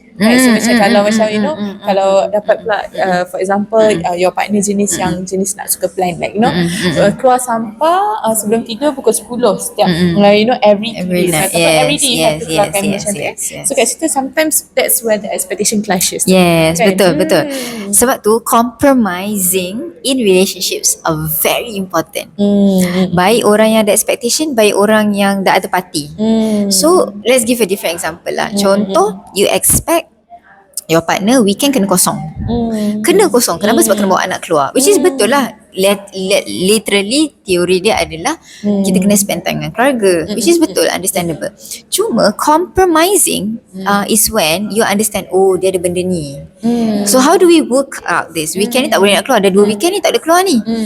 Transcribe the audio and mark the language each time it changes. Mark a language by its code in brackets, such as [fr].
[en] Right, so [ms] macam kalau macam kalau dapat pula [en] for example your partner [ms] jenis nak suka plan, like keluar sampah sebelum tidur pukul 10 setiap [en] every night. Every day you have to [ms] keluarkan macam tu. [en] So [ms] kat situ [en] sometimes that's where the expectation clashes. Yes, [ms] kan? betul. Sebab tu [en] compromising in relationships are very important. [ms] Baik orang yang ada expectation, baik orang yang tak ada party. [en] So let's give a different example lah. [ms] Contoh, [en] you expect your partner [ms] weekend kena kosong. Kena kosong. Kenapa? Sebab kena bawa anak keluar. [en] Which is [ms] betul lah. Literally teori dia adalah kita kena [en] spend time [ms] dengan keluarga. [en] Which is betul, understandable. [ms] Cuma [en] compromising is when you understand, [ms] dia ada benda ni. [en] So how do we work out this? [ms] Weekend ni tak boleh nak keluar. Dah 2 weekend ni tak boleh keluar ni.